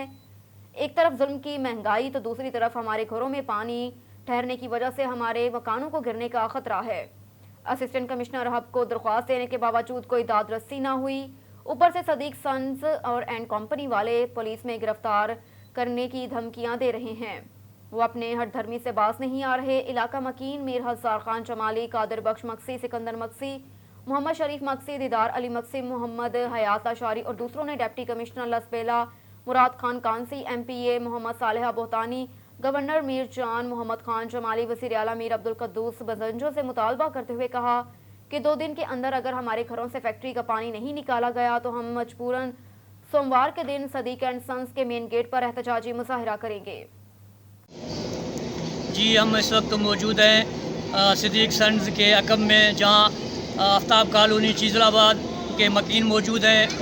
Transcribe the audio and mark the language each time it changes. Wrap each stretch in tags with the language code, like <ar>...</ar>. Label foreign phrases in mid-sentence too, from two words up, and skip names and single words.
<ur>ایک طرف ظلم کی مہنگائی تو دوسری طرف ہمارے گھروں میں پانی ٹھہرنے کی وجہ سے ہمارے مکانوں کو گرنے کا خطرہ ہے.</ur> <en>assistant commissioner</en> <ur>حب کو درخواست دینے کے باوجود کوئی داد رسی نہ ہوئی. اوپر سے صدیق سنز اور اینڈ کمپنی والے پولیس میں گرفتار کرنے کی دھمکیاں دے رہے ہیں. وہ اپنے ہر دھرمی سے باز نہیں آ رہے. علاقہ مکین میر ہزار خان جمالی، قادر بخش مکسی، سکندر مکسی، محمد شریف مکسی، دیدار علی مکسی، محمد حیات اشاری اور دوسروں نے</ur> <en>deputy commissioner</en> <ur>لسبیلہ، مراد خان کانسی، MPA محمد صالحہ بوہتانی، گورنر میر جان محمد خان جمالی، وزیر اعلیٰ میر عبدالقدوس بجنجو سے مطالبہ کرتے ہوئے کہا کہ 2 دن کے اندر اگر ہمارے گھروں سے فیکٹری کا پانی نہیں نکالا گیا تو ہم مجبوراً سوموار کے دن صدیق اینڈ سنز کے</ur> <en>main gate</en> <ur>پر احتجاجی مظاہرہ کریں گے. جی ہم اس وقت موجود ہیں صدیق سنز کے عقب میں، جہاں آفتاب کالونی چیزلاباد کے مکین موجود ہیں.</ur>